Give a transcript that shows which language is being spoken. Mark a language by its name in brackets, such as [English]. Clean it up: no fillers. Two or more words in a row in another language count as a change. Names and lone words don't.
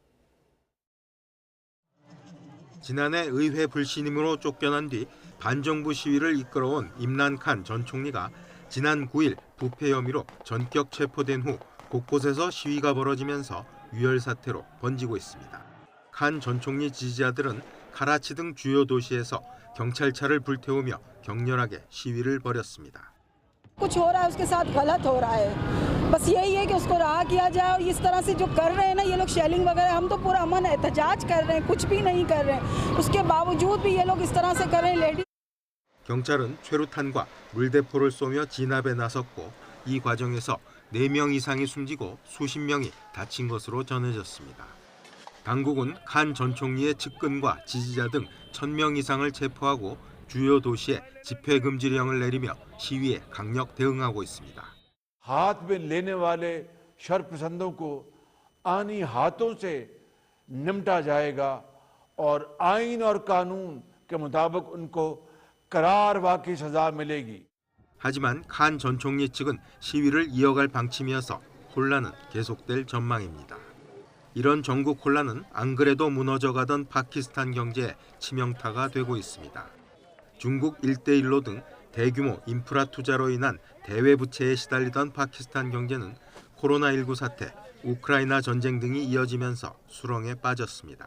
[Korean] 지난해 의회 불신임으로 쫓겨난 뒤 반정부 시위를 이끌어온 임란 칸 전 총리가 지난 9일 부패 혐의로 전격 체포된 후 곳곳에서 시위가 벌어지면서 유혈 사태로 번지고 있습니다. 칸 전 총리 지지자들은 카라치 등 주요 도시에서 경찰차를 불태우며 격렬하게 시위를 벌였습니다. [Urdu] کچھ ہو رہا ہے اس کے ساتھ غلط ہو رہا ہے بس یہی ہے کہ اس کو رہا کیا جائے اور اس طرح سے جو کر رہے ہیں نا یہ لوگ شیلنگ وغیرہ ہم تو پورا امن احتجاج کر رہے ہیں کچھ بھی نہیں کر رہے ہیں اس کے باوجود بھی یہ لوگ اس طرح سے کر رہے ہیں لیڈی [Korean] 경찰은 최루탄과 물대포를 쏘며 진압에 나섰고 이 과정에서 4명 이상이 숨지고 수십 명이 다친 것으로 전해졌습니다. 당국은 칸 전 총리의 측근과 지지자 등 1,000명 이상을 체포하고 주요 도시에 집회 금지령을 내리며 시위에 강력 대응하고 있습니다. [Urdu] ہاتھ میں لینے والے شرپسندوں کو آنی ہاتھوں سے نپٹا جائے گا اور آئین اور قانون کے مطابق ان کو قرار واقعی سزا ملے گی. [Korean] 하지만 칸 전 총리 측은 시위를 이어갈 방침이어서 혼란은 계속될 전망입니다. 이런 전국 혼란은 안 그래도 무너져가던 파키스탄 경제에 치명타가 되고 있습니다. 중국 1대1로 등 대규모 인프라 투자로 인한 대외 부채에 시달리던 파키스탄 경제는 코로나19 사태, 우크라이나 전쟁 등이 이어지면서 수렁에 빠졌습니다.